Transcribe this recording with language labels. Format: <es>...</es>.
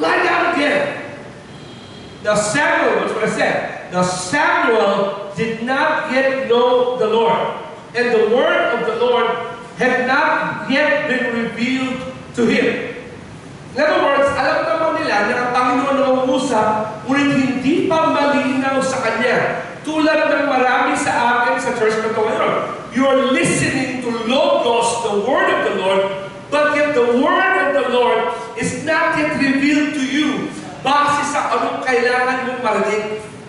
<en>Lie down again. Now Samuel, that's what I said. Now Samuel did not yet know the Lord. And the word of the Lord had not yet been revealed to him. In other words,</en> <tl>alam naman nila na ang Panginoon ang umusap, ngunit hindi pa malinaw sa Kanya. Tulad ng marami sa akin sa church na ito ngayon.</tl> <en>You're listening to Logos, the Word of the Lord, but yet the Word of the Lord is not yet revealed to you</en> <tl>base sa anong kailangan mong marinig.</tl>